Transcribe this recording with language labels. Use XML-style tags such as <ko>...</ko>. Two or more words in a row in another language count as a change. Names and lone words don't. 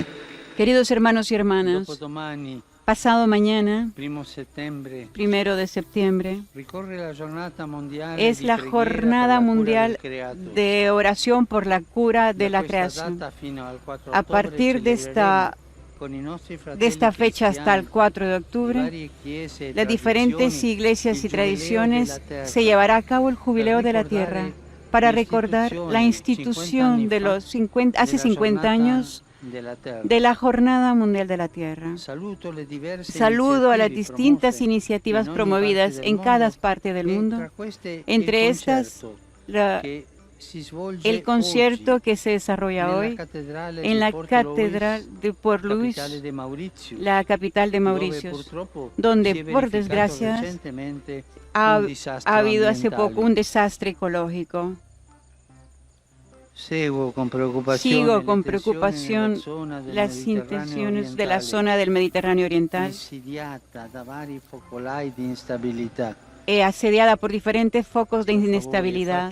<es>Queridos hermanos y hermanas,</es> <it>dopodomani,</it> <es>pasado mañana,</es> <it>1 settembre,</it> <es>1 de septiembre,</es> <it>ricorre la giornata mondiale</it> <es>es</es> <it>di</it> <es>la</es> <it>preghiera</it> <es>jornada</es> <it>per la cura</it> <es>mundial</es> <it>del creato.</it> <es>de oración por la cura de la</es> <it>Da questa</it> <es>creación.</es> <it>data fino al 4</it> <es>A</es> <it>ottobre</it> <es>partir de esta</es> <it>con i nostri</it> <es>De</es> <it>fratelli</it> <es>esta fecha hasta el</es> <it>cristiani,</it> <es>4 de octubre,</es> <it>varie chiese e</it> <es>las diferentes</es> <it>tradizioni,</it> <es>iglesias y</es> <it>il Giubileo</it> <es>tradiciones</es> <it>della terra,</it> <es>se llevará a cabo el jubileo de la</es> <it>recordare</it> <es>tierra para recordar la institución de los 50, hace 50 años</es> <it>della terra.</it> <es>de la Jornada Mundial de la Tierra.</es> <it>Saluto le diverse</it> <es>Saludo a las</es> <it>iniziative</it> <es>distintas</es> <it>promosse</it> <es>iniciativas</es> <it>in ogni</it> <es>promovidas</es> <it>parte del</it> <es>en cada</es> <it>mondo,</it> <es>parte del</es> <it>e</it> <es>mundo.</es> <it>tra queste</it> <es>Entre</es> <it>il</it> <es>estas,</es> <it>concerto</it> <es>la-</es> <it>che</it> <es>el concierto que se desarrolla hoy en la Catedral de Port Louis, la capital de Mauritius, donde por desgracia ha habido hace poco un desastre ecológico. Sigo con preocupación las intenciones de la zona del Mediterráneo Oriental, asediada por diferentes focos de inestabilidad.</es>